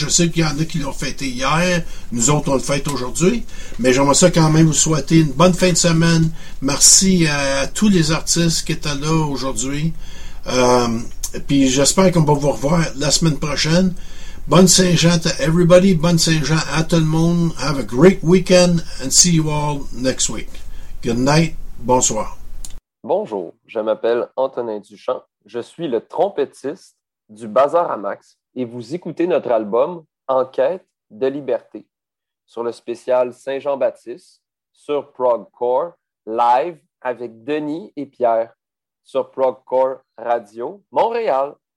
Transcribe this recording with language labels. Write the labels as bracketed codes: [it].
[fr] Je sais qu'il y en a qui l'ont fêté hier. Nous autres, on le fête aujourd'hui. Mais j'aimerais ça quand même vous souhaiter une bonne fin de semaine. Merci à tous les artistes qui étaient là aujourd'hui. Puis j'espère qu'on va vous revoir la semaine prochaine. Bonne Saint-Jean [en] to everybody. [fr] Bonne Saint-Jean à tout le monde. [en] Have a great weekend and see you all next week. Good night. [fr] Bonsoir. Bonjour, je m'appelle Antonin Duchamp. Je suis le trompettiste du Bazar à Max et vous écoutez notre album En quête de liberté sur le spécial Saint-Jean-Baptiste sur Progcore live avec Denis et Pierre sur Progcore Radio Montréal.